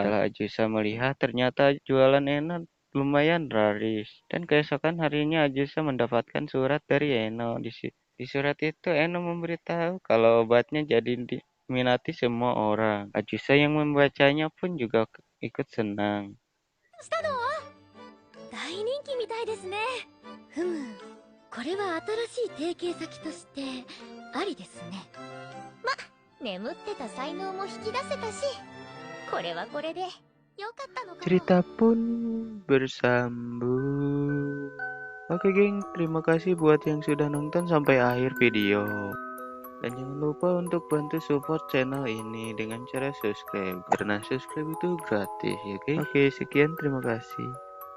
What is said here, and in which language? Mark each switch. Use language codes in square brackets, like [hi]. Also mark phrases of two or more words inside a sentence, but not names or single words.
[id] Setelah Ajusa melihat ternyata jualan Eno lumayan laris, dan keesokan harinya Ajusa mendapatkan surat dari Eno. Di surat itu Eno memberitahu kalau obatnya jadi diminati semua orang. Ajusa yang membacanya pun juga ikut senang. [ja] 大人気みたいですね。ふむ、これは新しい提携先としてありですね。ま、眠ってた才能も引き出せたし、これはこれでよかったのかも。 [id] Cerita pun bersambung. Oke geng, terima kasih buat yang sudah nonton sampai akhir video. Dan jangan lupa untuk bantu [en] support channel [id] ini dengan cara subscribe, karena subscribe itu gratis ya geng. Oke, sekian, terima kasih.